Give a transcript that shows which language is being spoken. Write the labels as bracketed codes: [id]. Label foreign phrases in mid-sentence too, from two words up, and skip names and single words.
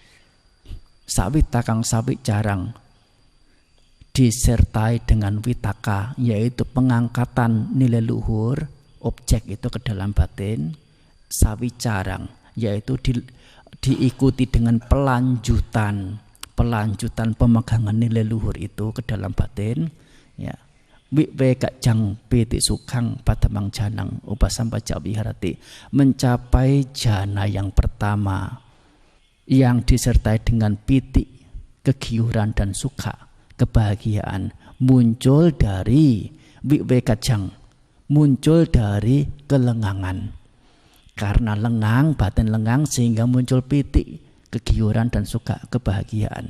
[pi] sawitakang sawicarang, [id] disertai dengan witaka, yaitu pengangkatan nilai luhur objek itu ke dalam batin, sawicarang, yaitu diikuti dengan pelanjutan pemegangan nilai luhur itu ke dalam batin, ya. [pi] Wiwekajang piti sukhang padamang janang upasampaja viharati, [id] mencapai jana yang pertama yang disertai dengan piti, kegiuran dan suka, kebahagiaan, muncul dari wiwekajang, muncul dari kelengangan. Karena lengang, batin lengang, sehingga muncul piti, kegiuran dan suka, kebahagiaan.